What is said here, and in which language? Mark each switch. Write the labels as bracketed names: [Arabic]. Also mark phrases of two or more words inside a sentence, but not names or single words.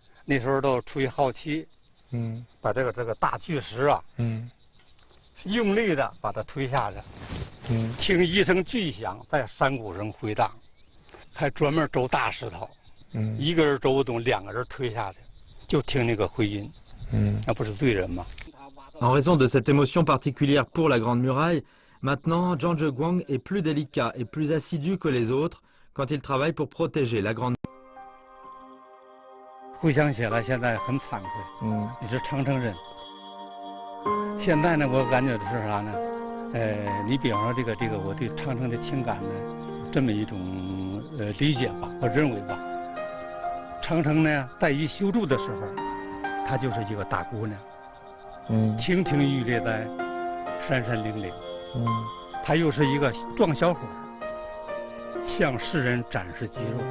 [Chinese] 那时候都出于好奇，把这个大巨石啊，用力的把它推下去。听一声巨响，在山谷上回荡，还专门周大石头，一个人周不动，2个人推下去，就听那个回音，那不是罪人吗？ [French] En raison de cette émotion particulière pour la Grande Muraille, maintenant Zhang Zheguang est plus délicat et plus assidu que les autres quand il travaille pour protéger la Grande Muraille. [Chinese] 回想起来，现在很惭愧。你是长城人。现在呢，我感觉的是啥呢？你比方说这个，我对长城的情感呢，这么一种理解吧，我认为吧，长城呢，在于修筑的时候，她就是一个大姑娘，亭亭玉立在山山岭岭，她又是一个壮小伙，向世人展示肌肉。